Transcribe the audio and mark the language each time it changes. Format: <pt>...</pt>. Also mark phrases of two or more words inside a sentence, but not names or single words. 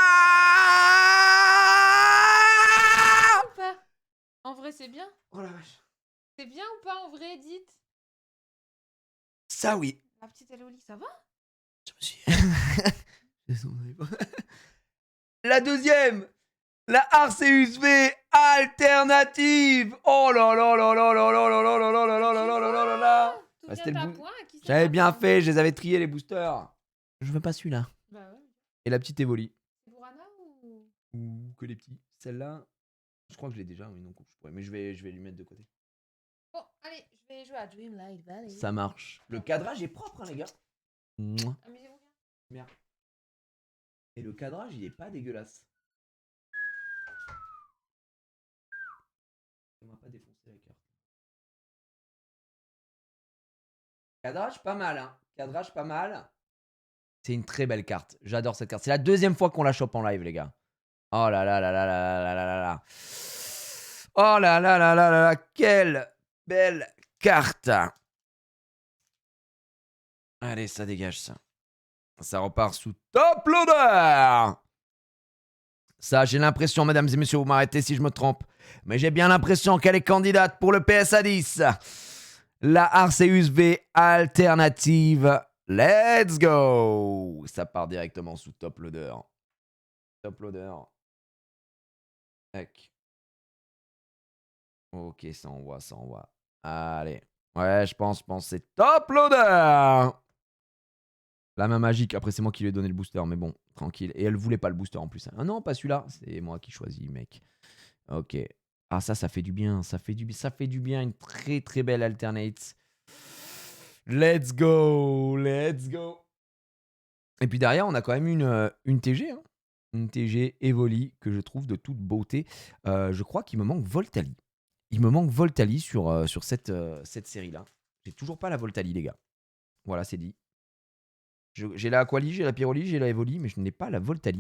<fr>Ou pas? En vrai, c'est bien. Oh la vache. C'est bien ou pas en vrai, dites? Ça oui. La petite Eloli, ça va? Je me suis... La deuxième. La Arceus V alternative. Oh là là là là là là là là là là là là là là là là là. Bah, bien c'était ta le point, à qui ça J'avais va bien pas fait, je les avais triés les boosters. Je veux pas celui-là. Bah ouais. Et la petite Evoli. C'est pour Anna ou. Ou que les petits. Celle-là, je crois que je l'ai déjà, oui, donc je pourrais. Mais je vais lui mettre de côté. Bon, allez, je vais jouer à Dreamlight Valley. Ça marche. Le cadrage est propre, hein, les gars. Mouah. Amusez-vous bien. Merde. Et le cadrage, il est pas dégueulasse. On va pas défoncer la carte. Cadrage, pas mal, hein. Cadrage, pas mal. C'est une très belle carte. J'adore cette carte. C'est la deuxième fois qu'on la chope en live, les gars. Oh là là là là là là là là là. Oh là là là là là là. Quelle belle carte. Allez, ça dégage, ça. Ça repart sous</fr> <en>top loader.</en> <fr>Ça, j'ai l'impression, mesdames et messieurs, vous m'arrêtez si je me trompe, mais j'ai bien l'impression qu'elle est candidate pour le PSA 10. La Arceus V alternative.</fr> <en>Let's go.</en> <fr>Ça part directement sous</fr> <en>top loader. Top loader. Tac.</en> <fr>Ok, ça envoie, ça envoie. Allez. Ouais, je pense c'est</fr> <en>top loader.</en> <fr>La main magique, après c'est moi qui lui ai donné le booster, mais bon, tranquille. Et elle voulait pas le booster en plus. Ah non, pas celui-là, c'est moi qui choisis, mec. Ok. Ah ça fait du bien, ça fait du bien, une très très belle alternate.</fr> <en>Let's go, let's go.</en> <fr>Et puis derrière, on a quand même une TG, hein. Une TG Evoli que je trouve de toute beauté. Je crois qu'il me manque Voltali. Il me manque Voltali sur cette série-là. J'ai toujours pas la Voltali, les gars. Voilà, c'est dit. J'ai la Aquali, j'ai la Pyroli, j'ai la Evoli, mais je n'ai pas la Voltali.</fr>